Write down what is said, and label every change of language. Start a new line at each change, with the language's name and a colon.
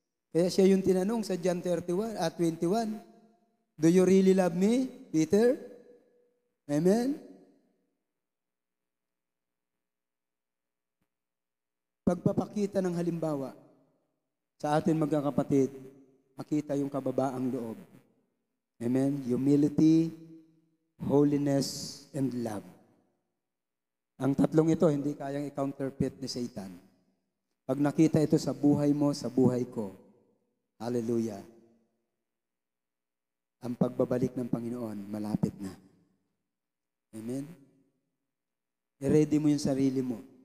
Filipino: Kaya siya yung tinanong sa John 21.
English: Do you really love me, Peter?
Filipino: Amen? Pagpapakita ng halimbawa sa atin magkakapatid, makita yung kababaang loob. Amen?
English: Humility, holiness, and love.
Filipino: Ang tatlong ito, hindi kayang i-counterfeit ni Satan. Pag nakita ito sa buhay mo, sa buhay ko, hallelujah, ang pagbabalik ng Panginoon, malapit na. Amen? I-ready mo yung sarili mo.